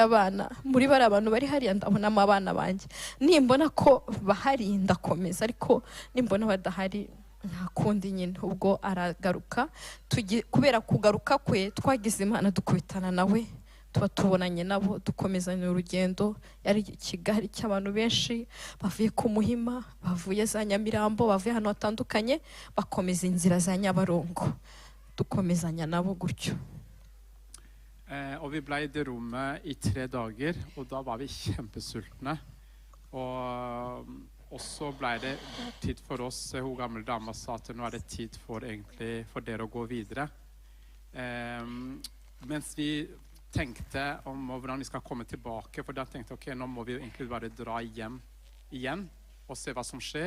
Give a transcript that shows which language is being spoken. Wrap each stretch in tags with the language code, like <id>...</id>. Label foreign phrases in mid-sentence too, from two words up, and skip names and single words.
<rw>abantu bari hariya ndabonamo abana banjye nimbona ko bahari ndakomeza ariko nimbona badahari nta kundi nyine ubwo aragaruka kubera kugaruka kwe twagize imana dukubitana nawe tuba tubonanye nabo dukomezanya urugendo yari Kigali cy'abantu benshi bavuye ku Muhima bavuye za Nyamirambo bavuye hano hatandukanye bakomeza inzira za Nyabarongo dukomezanya nabo gutyo</rw> <no>og vi ble i det rommet i 3 dager og da var vi kjempesultne og så ble det tid for oss hun gamle dama sa at nå er det tid for egentlig for dere å gå videre mens vi tenkte om hvordan vi skal komme tilbake, for da tenkte jeg, ok, nå må vi egentlig bare dra hjem igjen og se hva som skjer.</no>